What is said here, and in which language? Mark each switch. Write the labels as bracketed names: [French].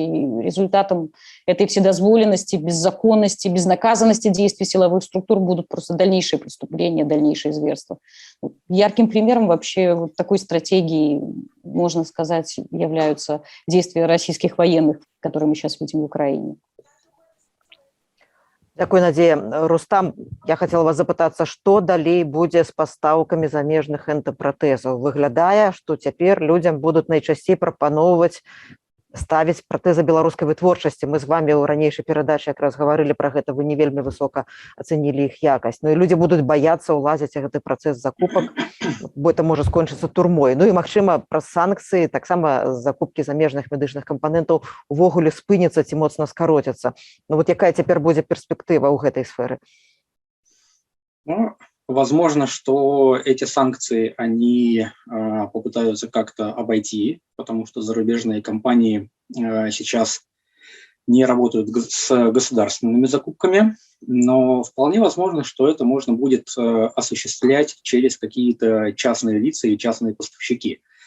[Russian] И результатом этой вседозволенности, беззаконности, безнаказанности действий силовых структур будут просто дальнейшие преступления, дальнейшие зверства. Ярким примером вообще вот такой стратегии, можно сказать, являются действия российских военных, которые мы сейчас видим в Украине. [Ukrainian] Дякую, Надзея. [Belarusian] Рустам, я хацела вас запытацца, што далей будзе з пастаўкамі замежных энтапратэзаў? Выглядае, што цяпер людзям будуць найчасцей прапаноўваць ставіць пратэзы беларускай вытворчасці. Мы з вами ў ранейшай перадачы якраз гаварылі пра гэта, вы не вельмі высока ацэнілі іх якасць. Ну і людзі будуць баяцца ўлазіць у гэты працэс закупак, бо [Russian] это [Belarusian] можа скончыцца турмой. Ну і, магчыма, праз санкцыі таксама закупкі замежных медычных кампанентаў увогуле спыняцца ці моцна скароцяцца. Ну вот якая цяпер будзе перспектыва ў гэтай сферы? [Russian] Ну, возможно, что эти санкции, они попытаются как-то обойти, потому что зарубежные компании сейчас не работают с государственными закупками, но вполне возможно, что это можно будет осуществлять через какие-то частные лица и частные поставщики.